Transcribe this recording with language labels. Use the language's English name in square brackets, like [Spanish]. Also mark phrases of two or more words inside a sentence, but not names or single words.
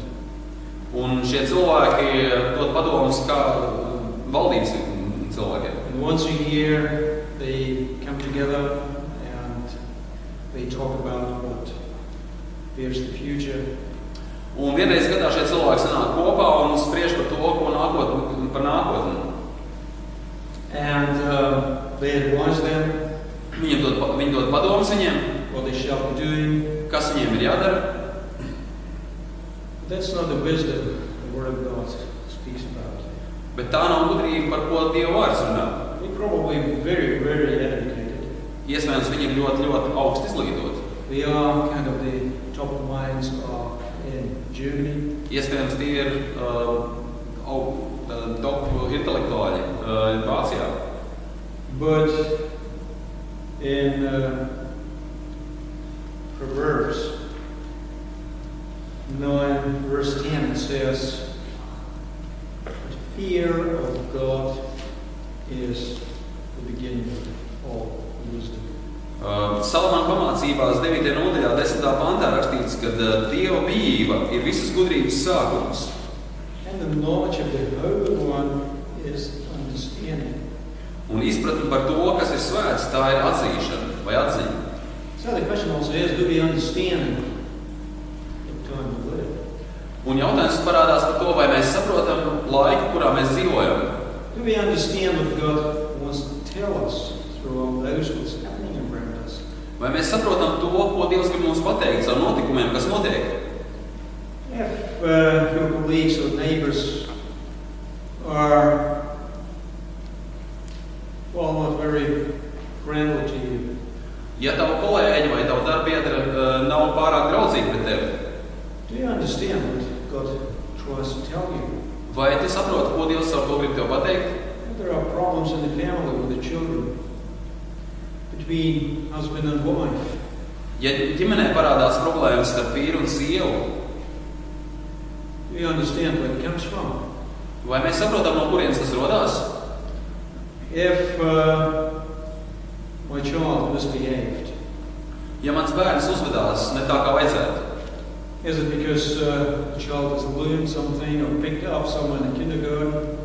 [Latvian] Un šie cilvēki dod padomus kā valdības cilvēkiem. [English] And once a year, they come together and they talk about what is the future. [Latvian] Un vienreiz gadā šie cilvēki sanāk kopā un spriež par to, ko par nākotni. [English] And they advise them [Latvian] Viņi dod padomus viņiem, [English] what they shall be doing. [Latvian] kas viņiem ir jādara. [English] That's not the wisdom the Word of God speaks about. [Latvian] Bet tā nav gudrība, par ko Dieva vārds runā. [English] They're probably very, very educated. [Latvian] Iespējams, viņi ir ļoti, ļoti augsti izglītoti. [English] They are kind of the top minds in Germany. [Latvian] Iespējams, tie ir top intelektuāļi Vācijā. [English] But in Proverbs 9, verse 10, it says, "The fear of God is the beginning of all wisdom." [Latvian] Salamāna pamācībās 9. nodaļā 10. pantā rakstīts, ka Dieva bijība ir visas gudrības sākums. [English] And the knowledge of the Holy One is understanding. [Latvian] Un izpratne par to, kas ir svēts, tā ir atzīšana vai atziņa. [English] So the question also is, do we understand the time we live? [Latvian] Un jautājums parādās par to, vai mēs saprotam laiku, kurā mēs dzīvojam. [English] Do we understand what God wants to tell us through all those what's happening around us? [Latvian] Vai mēs saprotam to, ko Dievs grib mums pateikt ar notikumiem, kas notiek? [English] If your colleagues or neighbors are, well, not very friendly to you, [Latvian] Ja tavu kolēģi vai tavu darbiedri nav pārāk draudzīgi pret tevi, [English] do you understand what God tries to tell you? [Latvian] vai tu saproti, ko Dievs ar to grib tev pateikt? [English] There are problems in the family with the children, between husband and wife. [Latvian] Ja ģimenē parādās problēmas starp vīru un sievu, [English] Do you understand where it comes from? [Latvian] vai mēs saprotam, no kurienes tas rodās? [English] If my child misbehaved, [Latvian] Ja mans bērns uzvedās ne tā, kā vajadzētu, [English] is it because the child has learned something or picked up someone in kindergarten?